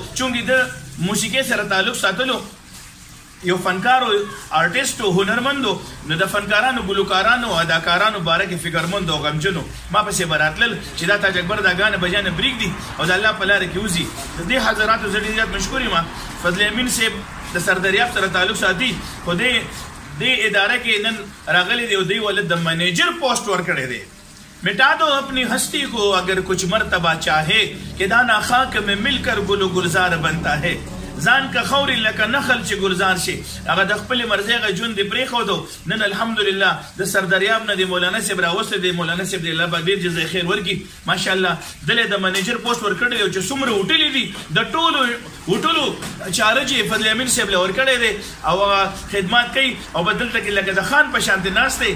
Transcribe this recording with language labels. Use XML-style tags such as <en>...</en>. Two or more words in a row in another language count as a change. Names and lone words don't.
<ps>چونکې د موسیقۍ سره تعلق ساتلو یو فنکار او آرټیسټ او هنرمند و، نو د فنکارانو ګلوکارانو اداکارانو باره کې فکرمند او غمجن ما پسې به راتلل چې دا تاج اکبر دا ګانې بجانې پرېږدي او د الله په لاره کې وځي. د دې حضراتو زه ډېر زیات مشکور یم. فضل امین صاحب د سردریاب سره تعلق ساتي، خو دې اداره کې نن راغلی دی او دوی ولې د منیجر پوسټ ورکړی دی.</ps> <ur>مٹا دو اپنی ہستی کو اگر کچھ مرتبہ چاہے کہ دانا خاک میں مل کر گل و گلزار بنتا ہے.</ur> <ps>ځان که خوري لکه نخل چې ګلزار شي. هغه د خپلې مرضۍ هغه ژوند دې پرېښودو. نن الحمدلله د سردریاب نه د مولانا صاحب راوستی دی. مولانا صاحب دی الله پاک ډېر جزای خیر ورکړي. ماشاءالله دلې د منیجر پوسټ ورکړی دی چې څومره هوټلې دي د ټولو هوټلو چارج یې فضل امین صاحب له ورکړی دی او خدمات کوي او به دلته کې لکه د خان په شانتې ناست دی.</ps>